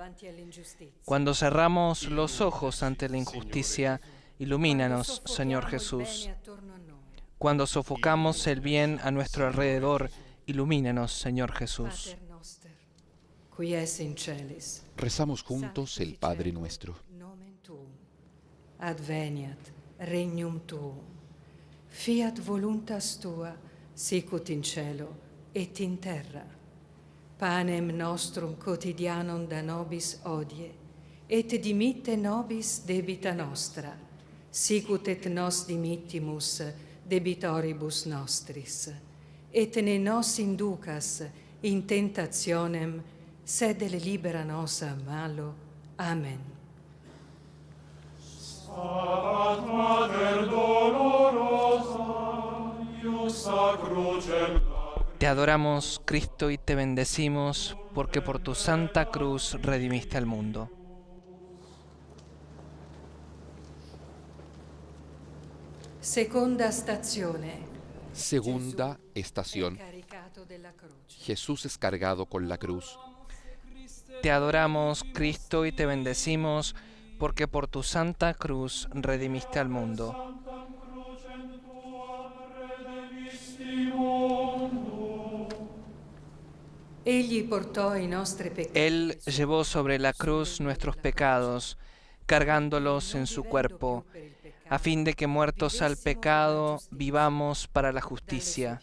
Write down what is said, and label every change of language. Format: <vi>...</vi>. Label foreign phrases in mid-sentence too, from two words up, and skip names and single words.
<es>Cuando cerramos los ojos ante la injusticia, ilumínanos, Señor Jesús. Cuando sofocamos el bien a nuestro alrededor, ilumínanos, Señor Jesús. Rezamos juntos el Padre Nuestro.</es> <la>Adveniat regnum tuum, fiat voluntas tua, sicut in cielo et in terra. Panem nostrum quotidianum da nobis hodie, et dimitte nobis debita nostra, sicut et nos dimittimus debitoribus nostris. Et ne nos inducas in tentationem, sed libera nos a malo. Amen. Stabat Mater dolorosa, iusta crucem.</la> <es>Te adoramos, Cristo, y te bendecimos, porque por tu santa cruz redimiste al mundo.</es> <it>Seconda stazione.</it> <es>Segunda estación. Jesús es cargado con la cruz. Te adoramos, Cristo, y te bendecimos, porque por tu santa cruz redimiste al mundo. Él llevó sobre la cruz nuestros pecados, cargándolos en su cuerpo, a fin de que, muertos al pecado, vivamos para la justicia.</es>